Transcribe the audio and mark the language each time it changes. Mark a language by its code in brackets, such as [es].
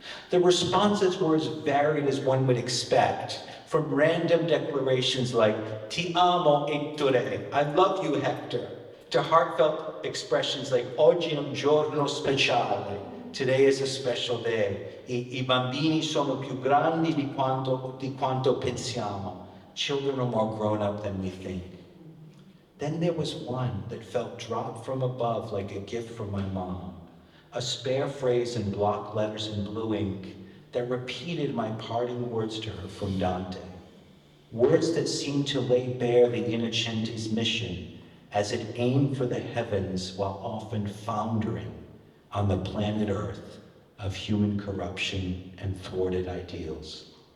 [en] The responses were as varied as one would expect, from random declarations like, [it] Ti amo Ettore, [en] I love you, Hector, to heartfelt expressions like, [it] Oggi è un giorno speciale, [en] today is a special day. [it] I bambini sono più grandi di quanto pensiamo. [en] Children are more grown up than we think. Then there was one that felt dropped from above like a gift from my mom. A spare phrase in block letters in blue ink that repeated my parting words to her from Dante. Words that seemed to lay bare the Innocenti's mission as it aimed for the heavens while often foundering on the planet Earth of human corruption and thwarted ideals.